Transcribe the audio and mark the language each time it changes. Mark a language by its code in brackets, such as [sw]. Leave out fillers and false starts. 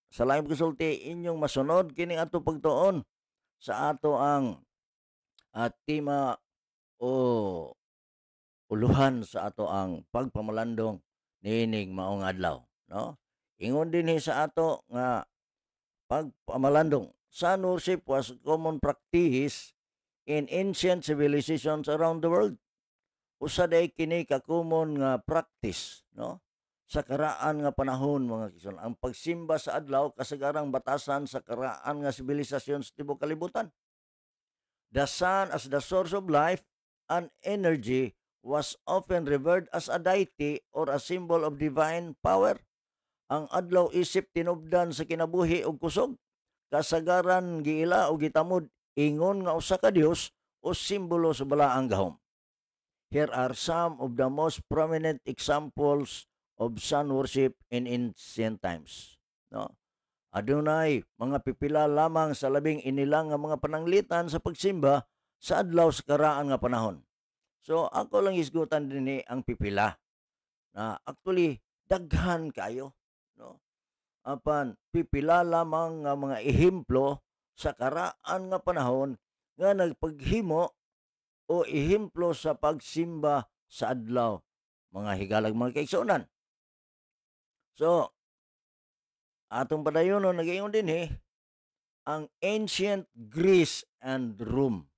[ceb] Sa live kasulti inyong masunod kini atong pagtuon sa ato ang tema o uluhan sa ato ang pagpamalandong niining maong adlaw, no? Ingon dinhi sa ato nga pagpamalandong. [en] Sun worship was common practice in ancient civilizations around the world. [ceb] Usa day kini ka common nga practice, no? Sa karaan nga panahon mga kison, ang pagsimba sa adlaw kasagarang batasan sa karaan nga sibilisasyon sa tibuok kalibutan. [en] The sun as the source of life and energy was often revered as a deity or a symbol of divine power. [ceb] Ang adlaw isip tinubdan sa kinabuhi ug kusog, kasagaran giila o gitamod ingon nga usa ka Dios o simbolo sa balaang gahom. [en] Here are some of the most prominent examples of sun worship in ancient times. No? [ceb] Adunay mga pipila lamang sa labing inilang nga mga pananglitan sa pagsimba sa adlaw sa karaan nga panahon. So ako lang isgutan dinhi ang pipila na actually daghan kayo, no? Apan pipila lamang nga mga ehemplo sa karaan nga panahon nga nagpaghimo o ehemplo sa pagsimba sa adlaw, mga higalag mga kaigsuonan. So atong padayonon nagaingon dinhi ang [en] ancient Greece and Rome.